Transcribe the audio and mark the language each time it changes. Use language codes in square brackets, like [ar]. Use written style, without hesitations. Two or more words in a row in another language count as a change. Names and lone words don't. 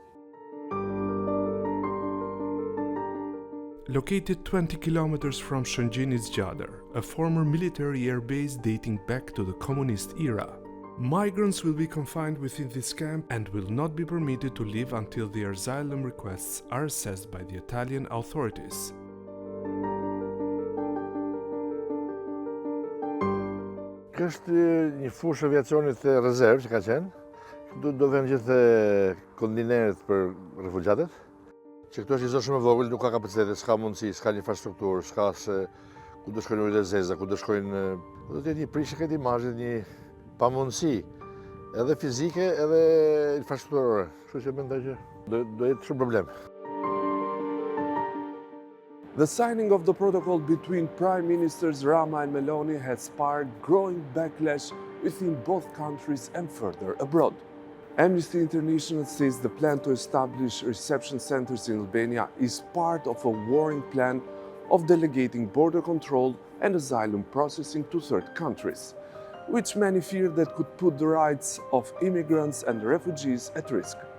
[en] Located 20 kilometers from Shëngjin is Gjadër, a former military air base dating back to the communist era. Migrants will be confined within this camp and will not be permitted to leave until their asylum requests are assessed by the Italian authorities. [sq] Kjo është një fushë aviacionit të rezervë që ka qenë. Do vënë gjithë kontineret për refugjatët. Që këtu është një zonë shumë e vogël, nuk ka kapacitete, s'ka mundësi, s'ka një infrastrukturë, s'ka se ku do shkojnë urit e zeza, ku do shkojnë... Do të jetë një prishje këtë imazhit, një pamundësi, edhe fizike, edhe infrastrukturore. Kështu që mendoj që do jetë shumë problem. [en] The signing of the protocol between Prime Ministers Rama and Meloni has sparked growing backlash within both countries and further abroad. Amnesty International says the plan to establish reception centers in Albania is part of a warring plan of delegating border control and asylum processing to third countries, which many fear that could put the rights of immigrants and refugees at risk.